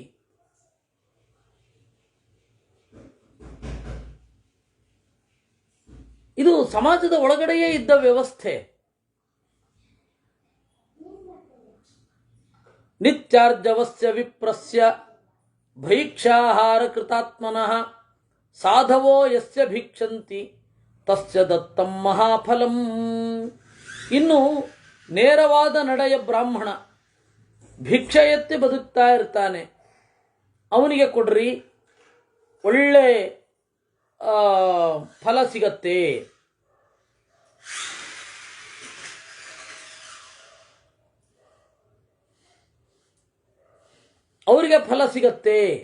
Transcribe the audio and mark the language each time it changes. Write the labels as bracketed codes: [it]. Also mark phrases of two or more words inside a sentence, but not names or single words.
[kn] ಇದು ಸಮಾಜದ ಒಳಗಡೆಯೇ ಇದ್ದ ವ್ಯವಸ್ಥೆ. [sa] ನಿತ್ಯಾರ್ಜವಸ್ಯ ವಿಪ್ರಸ್ಯ ಭೈಕ್ಷಾಹಾರ ಕೃತಾತ್ಮನಃ ಸಾಧವೋ ಯಸ್ಯ ಭಿಕ್ಷಂತಿ ತಸ್ಯ ದತ್ತಂ ಮಹಾಫಲಂ. [kn] ಇನ್ನು ನೇರವಾದ ನಡೆಯ ಬ್ರಾಹ್ಮಣ ಭಿಕ್ಷೆ ಎತ್ತಿ ಬದುಕ್ತಾ ಇರ್ತಾನೆ, ಅವನಿಗೆ ಕೊಡ್ರಿ, ಒಳ್ಳೆ ಫಲ ಸಿಗತ್ತೆ. ಅವರಿಗೆ ಫಲ ಸಿಗತ್ತೆ.